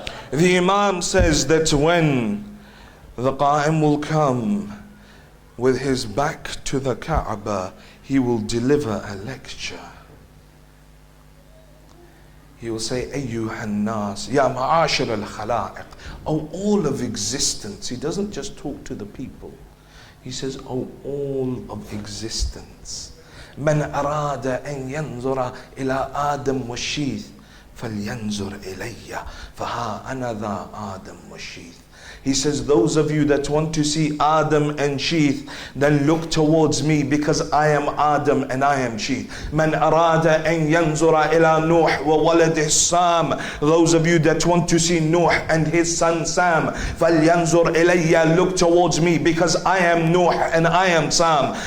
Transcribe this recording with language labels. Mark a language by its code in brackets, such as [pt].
[en] The Imam says that when the Qa'im will come with his back to the Kaaba, he will deliver a lecture. He will say, [ar] Ayyuhan nas, ya ma'ashir al-khala'iq. [en] Oh, all of existence. He doesn't just talk to the people. He says, oh, all of existence. [ar] من أراد أن ينظر إلى آدم والشيث فلينظر إلي فها أنا ذا آدم والشيث. [en] He says, those of you that want to see Adam and Sheeth, then look towards me, because I am Adam and I am Sheeth. [ar] Man arada an yanzura ila Nuh wa waladih Sam. [en] Those of you that want to see Nuh and his son Sam, [ar] falyanzur ilayya, [en] look towards me, because I am Nuh and I am Sam.